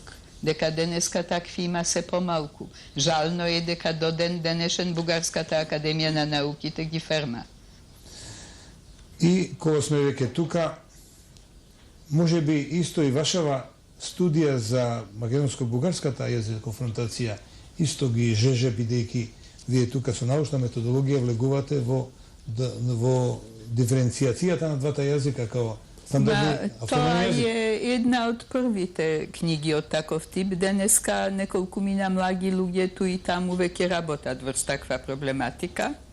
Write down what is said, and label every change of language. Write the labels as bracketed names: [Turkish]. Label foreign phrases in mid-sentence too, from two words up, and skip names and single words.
[Macedonian] Deka deneska takvi ima se pomalku. Žalno je deka do denešen Bugarskata akademija na nauki te gi ferma. I kogo sme veke tuka, može bi isto i vašava studija za makedonsko-bugarskата јазик конфронтација исто ги жеже, бидејќи вие тука со научна методологија влегувате во диференцијацијата на двата јазика као стандардни автономни јазик. Тоа е една од првите книги од таков тип. Денеска неколку мина млади луѓе ту и таму веќе работат врз таква проблематика.